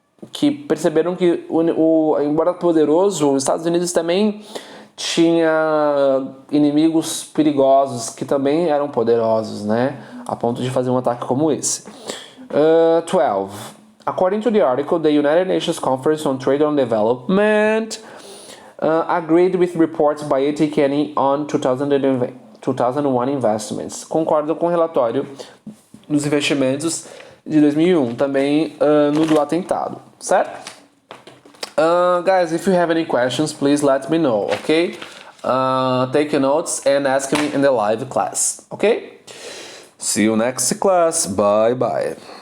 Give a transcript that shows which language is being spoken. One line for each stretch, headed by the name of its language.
Portuguese: Que perceberam que, embora poderoso, os Estados Unidos também tinha inimigos perigosos que também eram poderosos, né? A ponto de fazer um ataque como esse. 12.
English: According to the article, the United Nations Conference on Trade and Development agreed with reports by A.T. Kearney on 2001 investments.
Portuguese: Concordo com o relatório dos investimentos de 2001, também no do atentado, certo?
English: Guys, if you have any questions, please let me know, okay? Take notes and ask me in the live class, okay? See you next class. Bye bye.